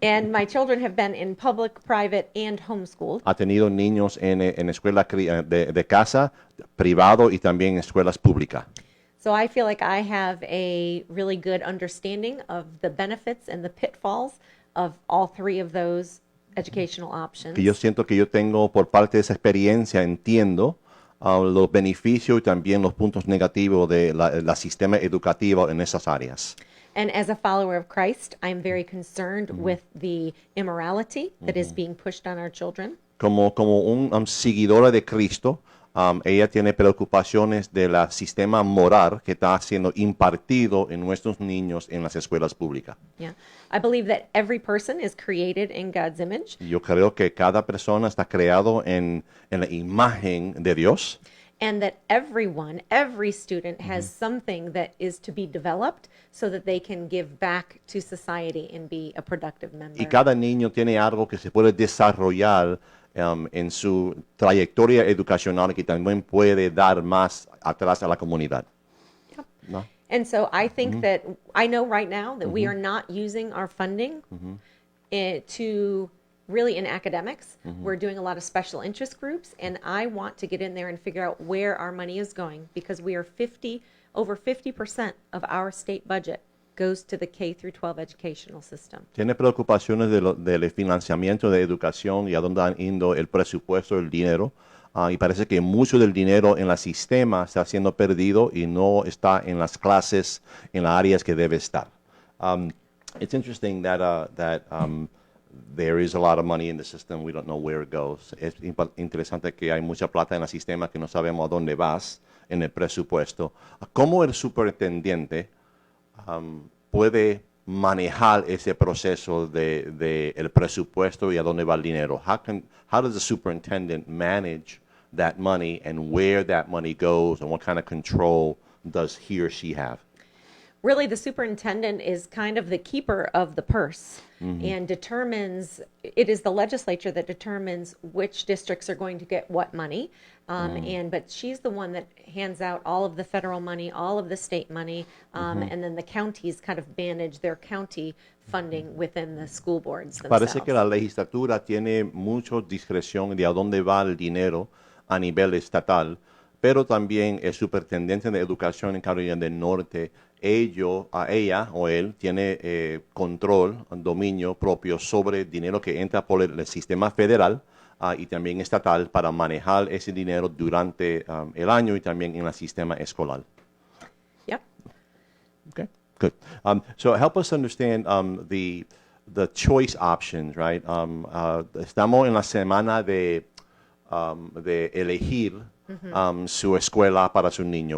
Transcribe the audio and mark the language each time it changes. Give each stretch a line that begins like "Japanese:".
English: my children have been in public, private, and homeschooled.
Spanish: Ha tenido niños en escuela de casa, privado y también en escuelas públicas.
English: So I feel like I have a really good understanding of the benefits and the pitfalls of all 3 of those educational options.
Spanish: Que yo siento que yo tengo por parte de esa experiencia, entiendo los beneficios y también los puntos negativos de la sistema educativo en esas áreas.
English: And as a follower of Christ, I'm very concerned with the immorality that is being pushed on our children.
Spanish: Como un seguidora de Cristo, ella tiene preocupaciones del sistema moral que está siendo impartido en nuestros niños en las escuelas públicas.
English: Yeah. I believe that every person is created in God's image.
Spanish: Yo creo que cada persona está creado en la imagen de Dios.
English: And that every student has something that is to be developed so that they can give back to society and be a productive member.
Spanish: Y cada niño tiene algo que se puede desarrollar en su trayectoria educacional que también puede dar más atrás a la comunidad.
English: Yep.
Spanish: ¿No?
English: And so I think that I know right now that we are not using our funding to really in academics. We're doing a lot of special interest groups, and I want to get in there and figure out where our money is going, because we are over 50% of our state budget goes to the K through 12 educational system.
Spanish: Tiene preocupaciones del financiamiento de educación y a dónde han ido el presupuesto, el dinero. Y parece que mucho del dinero en el sistema está siendo perdido y no está en las clases, en las áreas que debe estar.
English: It's interesting that there is a lot of money in the system. We don't know where it goes.
Spanish: Es interesante que hay mucha plata en el sistema que no sabemos a dónde vas en el presupuesto. ¿Cómo el superintendente puede manejar ese proceso de el presupuesto y a dónde va el dinero?
English: How does the superintendent manage that money and where that money goes, and what kind of control does he or she have? Really, the superintendent is kind of the keeper of the purse and determines, it is the legislature that determines which districts are going to get what money. But she's the one that hands out all of the federal money, all of the state money, and then the counties kind of manage their county funding within the school boards themselves.
Spanish: Parece que la legislatura tiene mucha discreción de a dónde va el dinero a nivel estatal, pero también el superintendente de educación en Carolina del Norte, ella o él tiene control, dominio propio sobre el dinero que entra por el sistema federal y también estatal para manejar ese dinero durante el año y también en el sistema escolar.
English: Yep. Okay, good. So help us understand the choice options, right?
Spanish: Estamos en la semana de elegir su escuela para su niño.